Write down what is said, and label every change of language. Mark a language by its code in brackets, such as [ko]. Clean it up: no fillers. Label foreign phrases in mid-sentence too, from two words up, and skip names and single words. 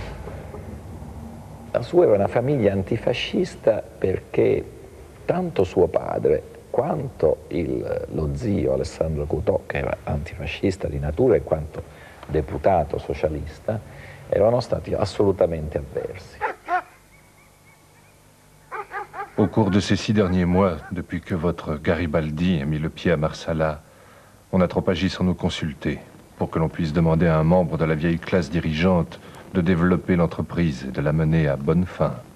[it] La sua era una famiglia antifascista perché tanto suo padre quanto lo zio Alessandro Cutò, che era antifascista di natura, e quanto deputato socialista, erano stati assolutamente avversi. [fr] Au cours de ces 6 derniers mois, depuis que votre Garibaldi a mis le pied à Marsala, on a trop agi sans nous consulter, pour que l'on puisse demander à un membre de la vieille classe dirigeante de développer l'entreprise et de la mener à bonne fin.